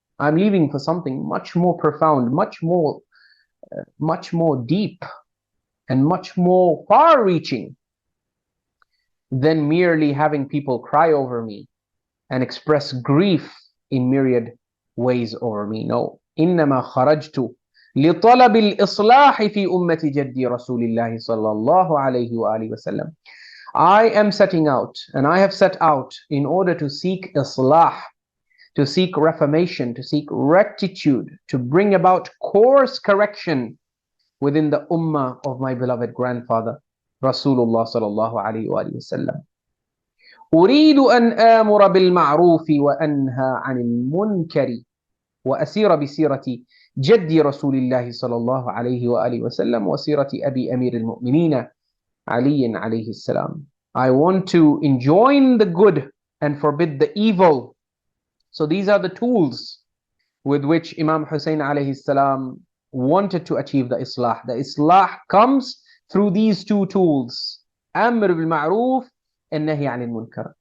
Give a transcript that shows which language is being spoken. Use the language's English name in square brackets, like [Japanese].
[English] I'm leaving for something much more profound, much more deep, and much more far-reaching than merely having people cry over me and express grief in myriad ways over me. No. [Arabic] إنما خرجت لطلب الإصلاح في أمة جدي رسول الله صلى الله عليه وآله وسلم. [English] I am setting out, and I have set out in order to seek Islah, to seek reformation, to seek rectitude, to bring about course correction within the ummah of my beloved grandfather, Rasulullah sallallahu alayhi wa sallam. [Arabic] أريد أن آمر بالمعروف وأنهى عن المنكر وأسير بسيرة جدي رسول الله صلى الله عليه وآله وسلم وسيرة أبي أمير المؤمنين علي عليه السلام. [English] I want to enjoin the good and forbid the evil. So these are the tools with which Imam Hussein alayhi salam wanted to achieve the Islah. The Islah comes through these two tools, Amr bil Ma'ruf and Nahi anil Munkar.